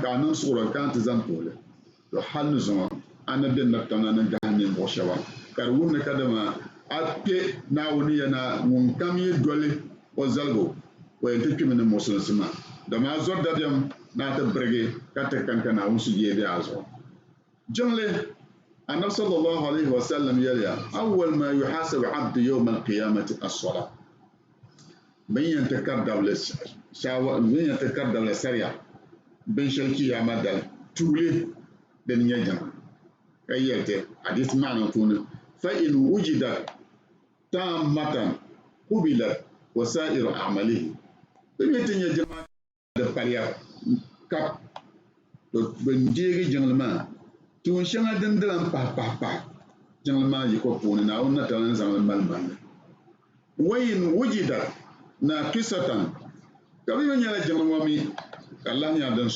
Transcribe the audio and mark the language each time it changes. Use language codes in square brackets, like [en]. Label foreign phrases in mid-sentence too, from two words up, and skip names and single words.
[dag] a niŋ suɣuro ka ti zaŋ puhili to hali ni zuŋɔ a ni be natamna ni gahim ninvuɣu shɛba ka di wumni ka dama a kpe Naawuni yɛna ŋun kam yi doli o zaligu o yɛn ti kpimi ni musulisi maa dama a zɔri dabiɛm ni a ti birigi ka ti kanka Naawuni sujee be a zuɣu jiŋli annabi [ar] صلى الله عليه وسلم [dag] yɛliya [ar] أول ما يحاسب عبد يوم القيامة الصلاة [dag] bin yɛn ti kari dabili sariya binshɛli kiyaama dali tuuli din nyɛ jiŋli ka yɛlti hadisi maana puuni [ar] فإن وجدت تامة قبلت وسائر أعماله [dag] bin yɛn ti nyɛ jiŋli di paliya kap to bin deegi jiŋli maa tuun shɛŋa din di lan pahi jingli maa yi ko puuni Naawuni na tam zaŋli mali [ar] وإن وجد ناقصة [dag] ka bi nyɛla jingli ŋɔ mi ka Allah nyɛ din